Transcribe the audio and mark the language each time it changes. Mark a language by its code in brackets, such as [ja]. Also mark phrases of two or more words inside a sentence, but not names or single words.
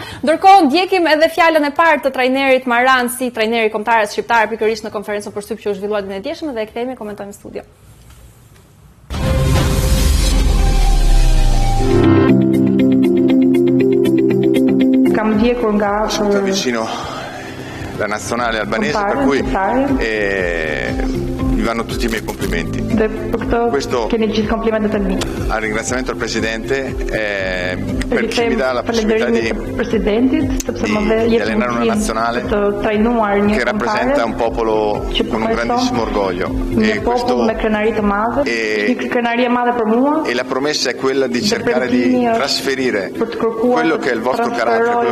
[sq] Ndërkohë ndjekim edhe fjalën e parë të trajnerit Marang si trajneri kombëtar shqiptar pikërisht në konferencën për shtyp që u zhvillua ditën e djeshme dhe e kthehemi komentojmë në studio. Kam ndjekur nga [it] vicino la nazionale albanese, per cui vi vanno tutti i miei complimenti. [sq] Questo keni gjithë komplimentet e mia. [it] Al ringraziamento al presidente per chi mi dà la possibilità di allenare una nazionale che rappresenta un popolo con un grandissimo orgoglio e la promessa è quella di cercare di trasferire quello che è il vostro carattere, quello